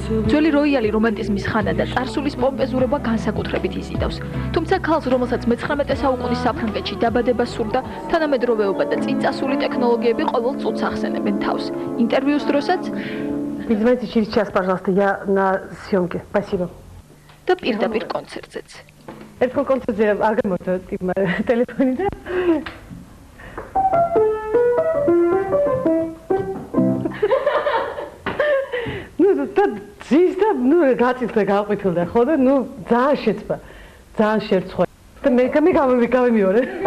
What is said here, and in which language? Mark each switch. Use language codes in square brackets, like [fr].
[ka] ძველი როიალი რომანტიზმის ხანა და წარსულის პომპეზურობა განსაკუთრებით იზიდავს. თუმცა ქალს, რომელსაც მე-19 საუკუნის საფრანგეთში დაბადება სურდა, თანამედროვეობა და წინწასული ტექნოლოგიები ყოველ წუთს ახსენებენ თავს. интервьюс დროსაც [ru] Перезвоните через час, пожалуйста, я на съемке. Спасибо. [ka] და პირდაპირ კონცერტზეც. ერთხელ კონცერტზე არ გამოვიდა ტელეფონი და ზის და გაწიწდა გაყვითილდა ხო და ძალიან შეცვა, ძალიან შერცხვა და მე გამიმეორე.